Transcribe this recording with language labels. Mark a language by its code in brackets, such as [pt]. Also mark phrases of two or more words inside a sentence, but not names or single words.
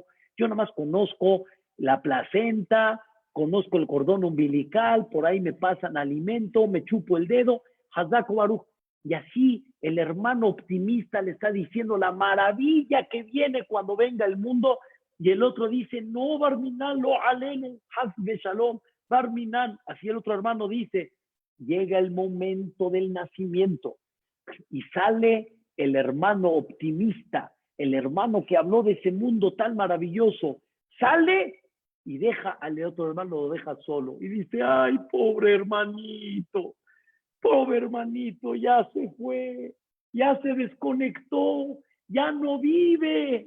[es] Yo nada más conozco la placenta, conozco el cordón umbilical, por ahí me pasan alimento, me chupo el dedo, [he] חזק וברוך. [es] Y así el hermano optimista le está diciendo la maravilla que viene cuando venga el mundo, y el otro dice, no, [he] בר מינן לא עלינו חס ושלום בר מינן. [es] Así el otro hermano dice, llega el momento del nacimiento, y sale el hermano optimista, el hermano que habló de ese mundo tan maravilloso, sale y deja al otro hermano, lo deja solo. Y dice, ay, pobre hermanito, ya se fue, ya se desconectó, ya no vive.